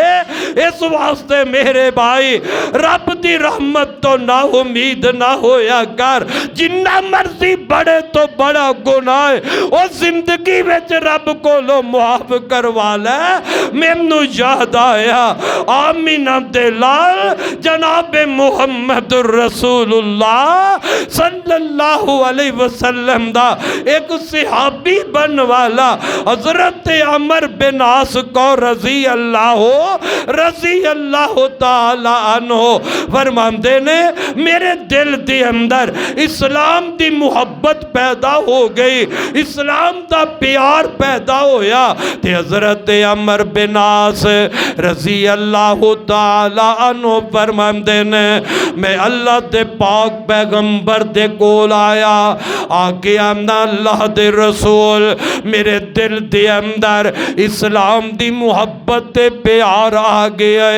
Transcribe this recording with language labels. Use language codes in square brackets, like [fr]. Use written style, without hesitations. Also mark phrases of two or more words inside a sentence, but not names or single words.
[pa] اس واسطے میرے بھائی رب کی رحمت تو نا امید نا ہویا کر. جنا مرضی بڑے تو بڑا گناہ ہے وہ زندگی وچ رب کولوں معاف کروا لے. مینوں یاد آیا آمنہ دے لال جناب محمد رسول اللہ [ar] صلى الله عليه وسلم [pa] دا اک صحابی بن والا حضرت عمرو بن عاص کو [ar] رضي الله تعالى عنه [pa] فرماندے نے [ur] میرے دل کے اندر اسلام کی محبت پیدا ہو گئی، اسلام کا پیار پیدا ہویا. [pa] تے حضرت عمرو بن عاص [ar] رضي الله تعالى عنه [pa] فرماندے نے میں اللہ دے پاک پیغمبر دے کول آیا، آکے آندا اللہ دے رسول میرے دل دے اندر اسلام دی محبت تے پیار آ گیا ہے.